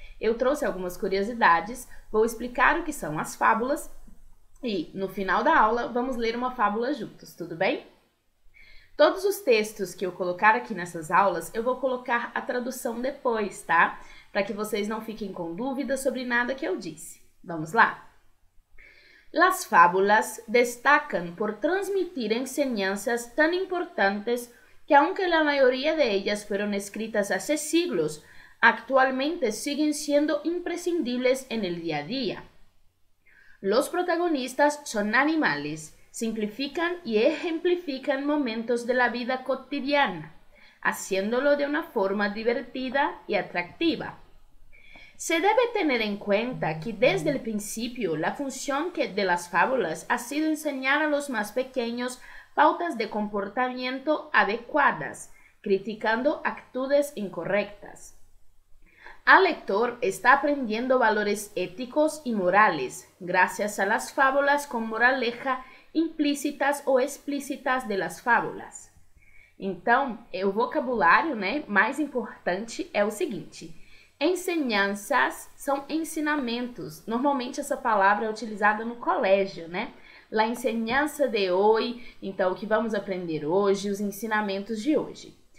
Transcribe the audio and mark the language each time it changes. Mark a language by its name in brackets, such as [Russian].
[Portuguese] Eu trouxe algumas curiosidades, vou explicar o que são as fábulas e, no final da aula, vamos ler uma fábula juntos, tudo bem? Todos os textos que eu colocar aqui nessas aulas, eu vou colocar a tradução depois, tá? Para que vocês não fiquem com dúvidas sobre nada que eu disse. Vamos lá? [Spanish] Las fábulas destacan por transmitir enseñanzas tan importantes que aunque la mayoría de ellas fueron escritas hace siglos, actualmente siguen siendo imprescindibles en el día a día. Los protagonistas son animales, simplifican y ejemplifican momentos de la vida cotidiana, haciéndolo de una forma divertida y atractiva. Se debe tener en cuenta que desde el principio la función de las fábulas ha sido enseñar a los más pequeños pautas de comportamiento adecuadas, criticando actitudes incorrectas. El lector está aprendiendo valores éticos y morales gracias a las fábulas con moraleja implícitas ou explícitas de las fábulas. [Portuguese] Então, o vocabulário, mais importante é o seguinte: enseñanças são ensinamentos. Normalmente essa palavra é utilizada no colégio, [Spanish] La enseñanza de hoy, [Portuguese] então o que vamos aprender hoje, os ensinamentos de hoje.